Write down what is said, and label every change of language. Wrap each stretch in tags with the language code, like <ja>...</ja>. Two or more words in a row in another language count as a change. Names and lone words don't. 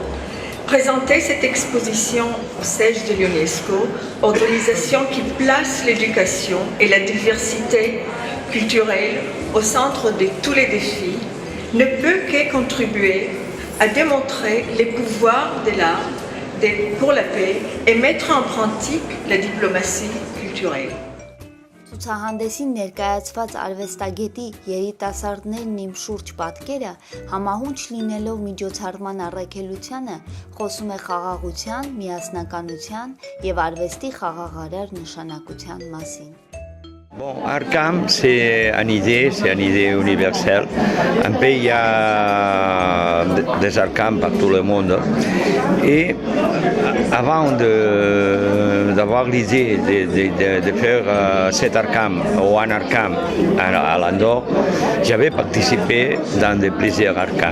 <fr>Présenter cette exposition au siège de l'UNESCO, organisation qui place l'éducation et la diversité culturelle au centre de tous les défis, ne peut que contribuer à démontrer les pouvoirs de l'art pour la paix et mettre en pratique la diplomatie culturelle.</fr> <hy>Ցուցահանդեսին ներկայացված արվեստագետի երիտասարդներն իմ շուրջ պատկերը համահունչ լինելով միջոցառման առաքելությանը խոսում է խաղաղության, միասնականության եւ արվեստի խաղաղարար նշանակության մասին։</hy> <fr>Bon, Arkham, c'est une idée universelle. Un peu, il y a des Arkham par tout le monde. Et avant d'avoir l'idée de faire cet Arkham ou un Arkham à l'Andorre, j'avais participé dans plusieurs Arkham.</fr>